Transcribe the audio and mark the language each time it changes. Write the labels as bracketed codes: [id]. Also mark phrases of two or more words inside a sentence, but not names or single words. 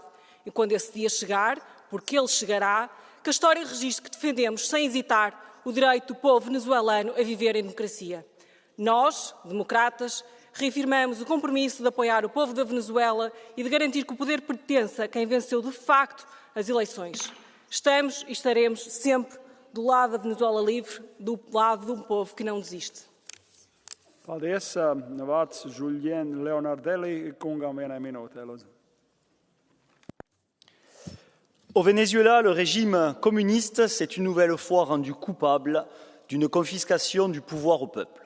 [pt] E quando esse dia chegar, porque ele chegará, que a história registre que defendemos, sem hesitar, o direito do povo venezuelano a viver em democracia. Nós, democratas, reafirmamos o compromisso de apoiar o povo da Venezuela e de garantir que o poder pertence a quem venceu de facto as eleições. Estamos e estaremos sempre do lado da Venezuela livre, do lado de um povo que não desiste. [lv] Paldies. Vārds Julien Leonardelli, kungam viena minūte, lūdzu. [fr] Au Venezuela, le régime communiste s'est une nouvelle fois rendu coupable d'une confiscation du pouvoir au peuple.